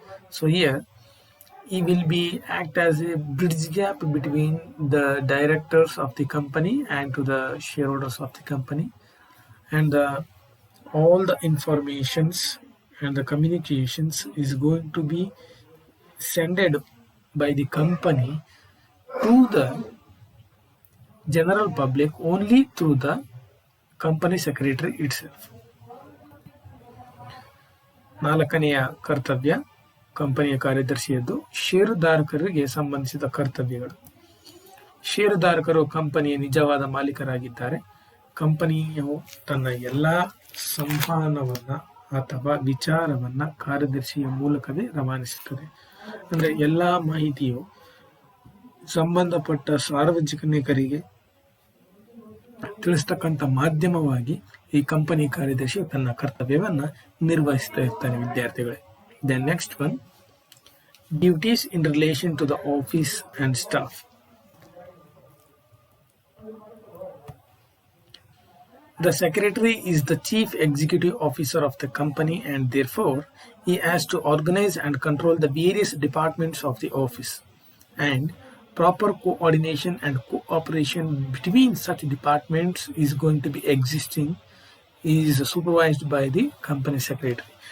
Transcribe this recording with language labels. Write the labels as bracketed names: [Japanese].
[English] So here he will be act as a bridge gap between the directors of the company and to the shareholders of the company, and all the informations and the communications is going to be sent by the company to the general public only through the company secretary itself. [Kannada] ನಾಲ್ಕನೆಯ ಕರ್ತವ್ಯ ಕಂಪನಿಯ ಕಾರ್ಯದರ್ಶಿಯದ್ದು ಷೇರುದಾರರಿಗೆ ಸಂಬಂಧಿಸಿದ ಕರ್ತವ್ಯಗಳು. ಷೇರುದಾರರು ಕಂಪನಿಯ ನಿಜವಾದ ಮಾಲೀಕರಾಗಿದ್ದಾರೆ. ಕಂಪನಿಯು ತನ್ನ ಎಲ್ಲ ಸಂವಹನವನ್ನ ಅಥವಾ ವಿಚಾರವನ್ನ ಕಾರ್ಯದರ್ಶಿಯ ಮೂಲಕವೇ ರವಾನಿಸುತ್ತದೆ. ಅಂದರೆ ಎಲ್ಲ ಮಾಹಿತಿಯು ಸಂಬಂಧಪಟ್ಟ ಸಾರ್ವಜನಿಕರಿಗೆ ತಿಳಿಸ್ತಕ್ಕಂಥ ಮಾಧ್ಯಮವಾಗಿ ಈ ಕಂಪನಿ ಕಾರ್ಯದರ್ಶಿ ತನ್ನ ಕರ್ತವ್ಯವನ್ನ ನಿರ್ವಹಿಸ್ತಾ ಇರ್ತಾನೆ ವಿದ್ಯಾರ್ಥಿಗಳೇ. [English] The next one, duties in relation to the office and staff. The secretary is the chief executive officer of the company, and therefore he has to organize and control the various departments of the office, and proper coordination and cooperation between such departments is going to be existing, is supervised by the company secretary.